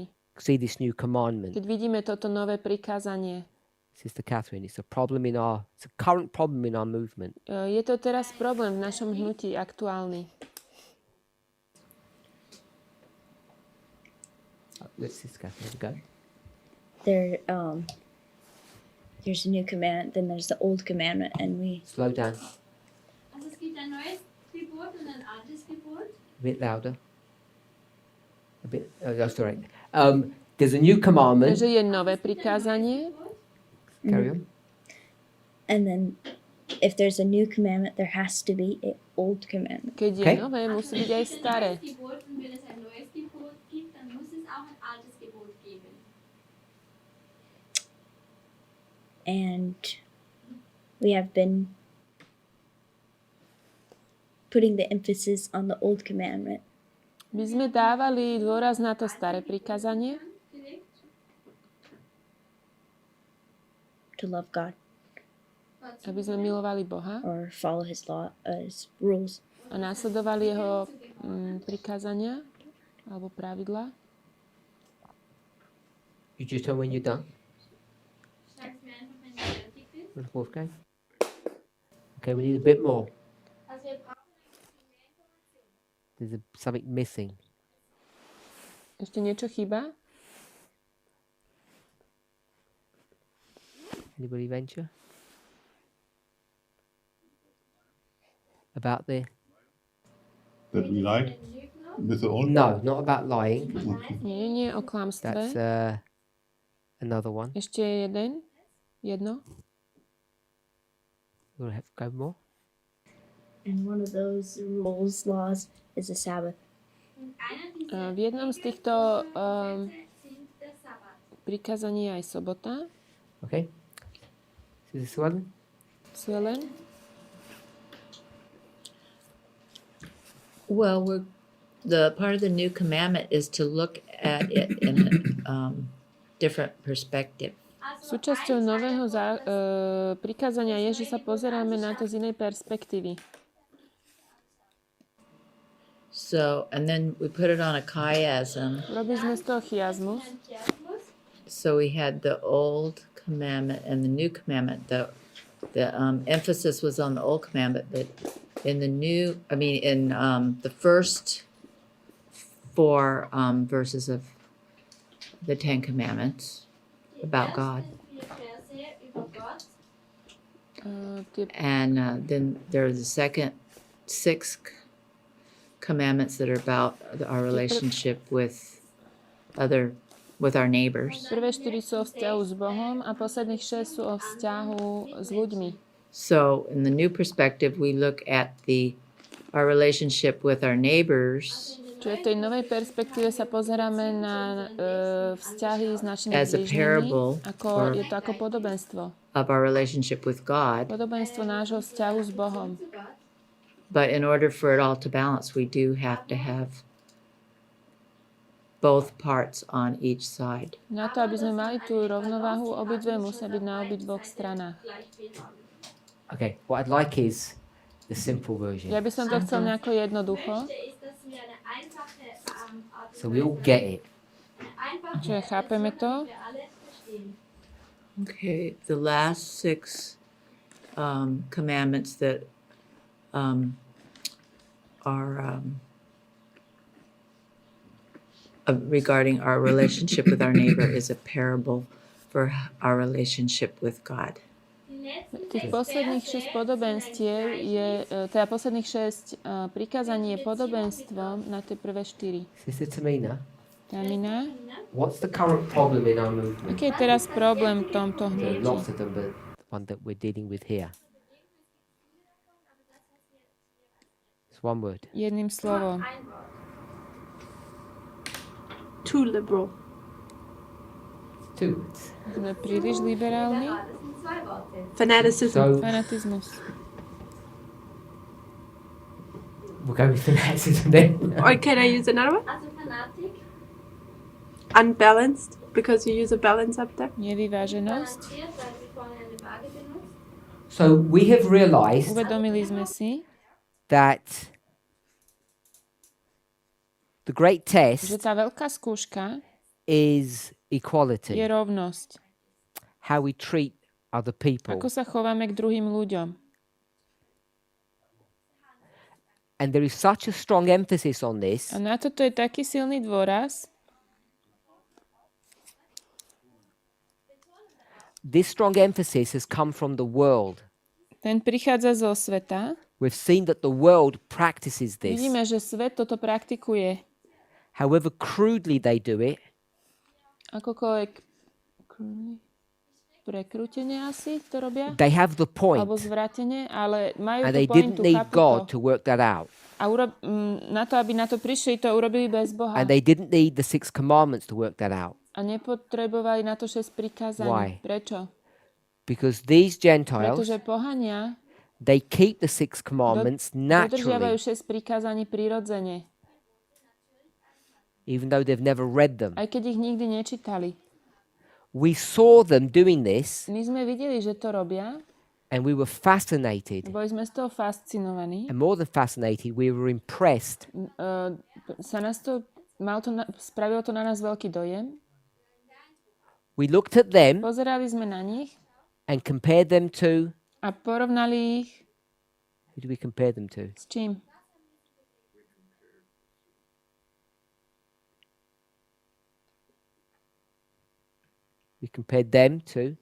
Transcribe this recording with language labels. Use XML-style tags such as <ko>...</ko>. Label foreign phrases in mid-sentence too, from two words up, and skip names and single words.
<en>see this new commandment,</en> <sk>Keď vidíme toto nové prikázanie.</sk> <en>Sister Catherine, it's a current problem in our movement.</en> <sk>Je to teraz problém v našom hnutí aktuálny.</sk> <en>Let's Sister Catherine go. There's a new commandment, then there's the old commandment, and we Slow down,</en> <de>Also es gibt ein neues Gebot und ein altes Gebot.</de> <en>a bit louder. A bit. Oh, sorry. There's a new commandment.</en> <sk>Takže je nové prikázanie.</sk> <en>Carry on. and then if there's a new commandment, there has to be an old commandment.</en> <sk>Keď je</sk> <en>Okay.</en> <sk>nové, musí byť aj staré.</sk> <de>Ein neues Gebot und wenn es ein neues Gebot gibt, dann muss es auch ein altes Gebot geben.</de> <en>And we have been putting the emphasis on the old commandment.</en> <sk>My sme dávali dôraz na to staré prikázanie,</sk> <en>To love God</en> <sk>aby sme milovali Boha</sk> <en>or follow His law, His rules.</en> <sk>a následovali jeho prikázania alebo pravidlá.</sk> <en>You just tell when you're done.</en> <de>Sag's mir einfach, wenn du fertig bist.</de> <en>With Wolfgang. Okay, we need a bit more.</en> <de>Also wir brauchen mehr Informationen.</de> <en>There's something missing.</en> <sk>Ešte niečo chýba?</sk> <en>Anybody venture? About the... That we lied with the old. No, not about lying.</en> <sk>Nie, o klamstve.</sk> <en>That's another one.</en> <sk>Ešte jedno.</sk> <en>We'll have to go more. And one of those rules, laws, is the Sabbath.</en> <de>Und einer dieser</de> <sk>V jednom z týchto</sk> <de>sind der Sabbat.</de> <sk>prikázaní je aj sobota.</sk> <en>Okay. Is this one? Suelen. Well, the part of the new commandment is to look at it in a different perspective.</en> <de>Also</de> <sk>Súčasťou</sk> <de>ein</de> <sk>nového</sk> <de>Teil davon,</de> <sk>prikázania je, že sa pozeráme na to z inej perspektívy.</sk> <en>So, and then we put it on a chiasm.</en> <sk>Robili sme z toho chiasmus.</sk> <de>ein Chiasmus.</de> <en>So we had the old commandment and the new commandment. The emphasis was on the old commandment, but in the new, in the first 4 verses of the 10 Commandments about God.</en> <de>Die ersten 4 Verse über Gott.</de> <sk>Tie</sk> <en>And then there are the second 6 commandments that are about our relationship with other with our neighbors.</en> <sk>Prvé 4 sú o vzťahu s Bohom a posledných 6 sú o vzťahu s ľuďmi.</sk> <en>So in the new perspective, we look at our relationship with our neighbors</en> <sk>Čiže v tej novej perspektíve sa pozeráme na vzťahy s našimi</sk> <en>as a</en> <sk>blížnymi,</sk> <en>parable</en> <sk>je to ako podobenstvo.</sk> <en>of our relationship with God.</en> <sk>Podobenstvo nášho vzťahu s Bohom.</sk> <en>But in order for it all to balance, we do have to have both parts on each side.</en> <sk>Na to, aby sme mali tú rovnováhu, obidve musia byť na obidvoch stranách.</sk> <en>Okay, what I'd like is the simple version.</en> <sk>Ja by som to chcel nejako jednoducho.</sk> <en>So we all get it.</en> <sk>Čiže chápeme to.</sk> <en>Okay, the last 6 commandments that are regarding our relationship with our neighbor is a parable for our relationship with God.</en> <sk>Tých posledných 6 podobenstiev teda posledných 6 prikázaní je podobenstvom na tie prvé 4.</sk> <en>Sister Tamina, Tamina, what's the current problem in our movement?</en> <sk>aký je teraz problém v tomto</sk> <en>There are</en> <sk>hnutí?</sk> <en>lots of them, but the one that we're dealing with here. It's one word.</en> <sk>Jedným slovom.</sk> <en>Too liberal. Two words.</en> <sk>Sme príliš liberálni.</sk> <en>Fanaticism. So</en> <sk>Fanatizmus.</sk> <en>we'll go with fanaticism then. Or can I use another one? Unbalanced, because you use a balance up there.</en> <sk>Nevyváženosť.</sk> <en>So we have realized</en> <sk>Uvedomili sme si,</sk> <en>that the great</en> <sk>že</sk> <en>test</en> <sk>tá veľká skúška</sk> <en>is</en> <sk>je</sk> <en>equality.</en> <sk>rovnosť.</sk> <en>How we treat other people.</en> <sk>Ako sa chováme k druhým ľuďom.</sk> <en>And there is such a strong emphasis on this</en> <sk>A na toto je taký silný dôraz.</sk> <en>This strong emphasis has come from the world.</en> <sk>Ten prichádza zo sveta.</sk> <en>We've seen that the world practices this.</en> <sk>Vidíme, že svet toto praktikuje.</sk> <en>However crudely they do it,</en> <sk>Akokoľvek prekrútenie asi to robia.</sk> <en>they have the point,</en> <sk>Alebo zvratenie, ale majú</sk> <en>and</en> <sk>tú</sk> <en>they didn't</en> <sk>pointu,</sk> <en>need</en> <sk>chápu</sk> <en>God</en> <sk>to.</sk> <en>to work that out.</en> <sk>A na to, aby na to prišli, to urobili bez Boha.</sk> <en>And they didn't need the 6 commandments to work that out.</en> <sk>A nepotrebovali na to 6 prikázaní.</sk> <en>Why?</en> <sk>Prečo?</sk> <en>Because these Gentiles,</en> <sk>Pretože pohania</sk> <en>they keep the 6 commandments</en> <sk>dodržiavajú</sk> <en>naturally,</en> <sk>6 prikázaní prirodzene,</sk> <en>even though they've never read them.</en> <sk>aj keď ich nikdy nečítali.</sk> <en>We saw them doing this,</en> <sk>My sme videli, že to robia,</sk> <en>and we were fascinated.</en> <sk>boli sme z toho fascinovaní.</sk> <en>And more than fascinated, we were impressed.</en> <sk>Spravilo to na nás veľký dojem.</sk> <en>We looked at them</en> <sk>Pozerali sme na nich</sk> <en>and compared them to,</en> <sk>a porovnali ich</sk> <en>who do we compare them to?</en> <sk>s čím?</sk> <en>We compared them to,</en>